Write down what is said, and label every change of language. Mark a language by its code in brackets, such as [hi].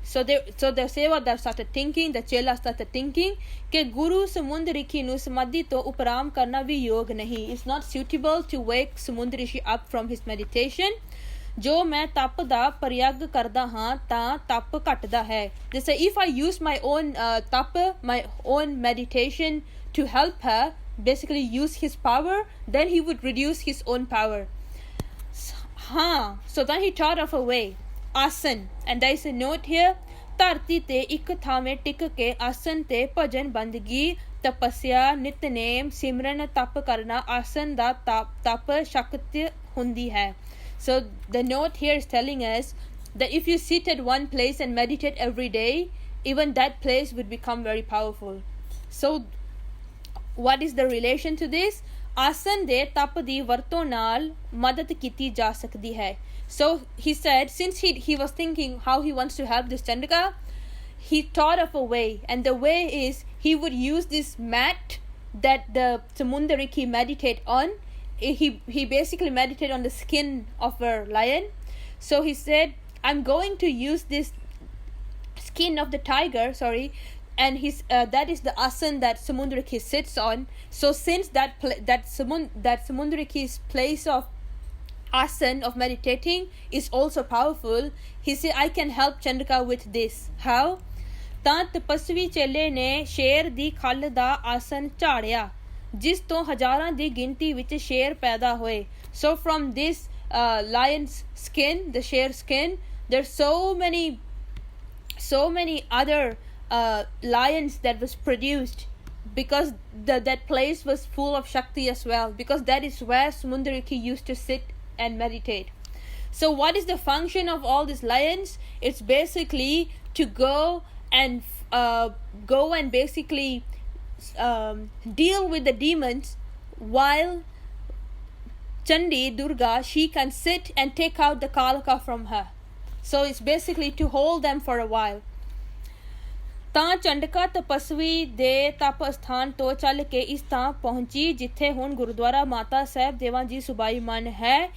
[en] So the Sevadar started thinking, [pa] the chela started thinking ਕਿ ਗੁਰੂ ਸਮੁੰਦ ਰਿਖੀ ਨੂੰ ਸਮਾਧੀ ਤੋਂ ਉਪਰਾਮ ਕਰਨਾ ਵੀ ਯੋਗ ਨਹੀਂ. [en] It's not suitable to wake Samund Rishi up from his meditation. [pa] ਜੋ ਮੈਂ ਤਪ ਦਾ ਪ੍ਰਯਾਗ ਕਰਦਾ ਹਾਂ ਤਾਂ ਤਪ ਘਟਦਾ ਹੈ. [en] They say, if I use my own my own meditation to help her, basically use his power, then he would reduce his own power. So then he thought of a way. Asan. And there is a note here. [pa] ਧਰਤੀ ਤੇ ਇੱਕ ਥਾਵੇਂ ਟਿਕ ਕੇ ਆਸਨ ਤੇ ਭਜਨ ਬੰਦਗੀ ਤਪੱਸਿਆ ਨਿਤਨੇਮ ਸਿਮਰਨ ਤਪ ਕਰਨਾ ਆਸਨ ਦਾ ਤਪ ਸ਼ਕਤੀ ਹੁੰਦੀ ਹੈ. [en] So the note here is telling us that if you sit at one place and meditate every day, even that place would become very powerful. So what is the relation to this? [pa] ਆਸਨ ਦੇ ਤਪ ਦੀ ਵਰਤੋਂ ਨਾਲ ਮਦਦ ਕੀਤੀ ਜਾ ਸਕਦੀ ਹੈ. [en] So he said, since he was thinking how he wants to help this Chandrika, he thought of a way, and the way is he would use this mat that the Samundariki meditate on. He basically meditated on the skin of a lion. So he said, I'm going to use this skin of the tiger, and that is the asan that Samundariki sits on. So since that Samundariki's place of asan of meditating is also powerful, he said, I can help Chandrika with this. How? [pa] ਤਾਂ ਤਪਸਵੀ ਚੇਲੇ ਨੇ ਸ਼ੇਰ ਦੀ ਖੱਲ ਦਾ ਆਸਨ ਝਾੜਿਆ ਜਿਸ ਤੋਂ ਹਜ਼ਾਰਾਂ ਦੀ ਗਿਣਤੀ ਵਿੱਚ ਸ਼ੇਰ ਪੈਦਾ ਹੋਏ. [en] So from this lion's skin, the share skin, there's so many other lions that was produced, because that place was full of Shakti as well, because that is where Samundariki used to sit and meditate. So what is the function of all these lions? It's basically to go and basically deal with the demons, while Chandi, Durga, she can sit and take out the Kalaka from her. So it's basically to hold them for a while. [pa] ਤਾਂ ਚੰਡਕਾ ਤਪਸਵੀ ਦੇ ਤਪ ਅਸਥਾਨ ਤੋਂ ਚੱਲ ਕੇ ਇਸ ਥਾਂ ਪਹੁੰਚੀ ਜਿੱਥੇ ਹੁਣ ਗੁਰਦੁਆਰਾ ਮਾਤਾ ਸਾਹਿਬ ਦੇਵਾਂ ਜੀ ਸੁਬਾਈ ਮਨ ਹੈ।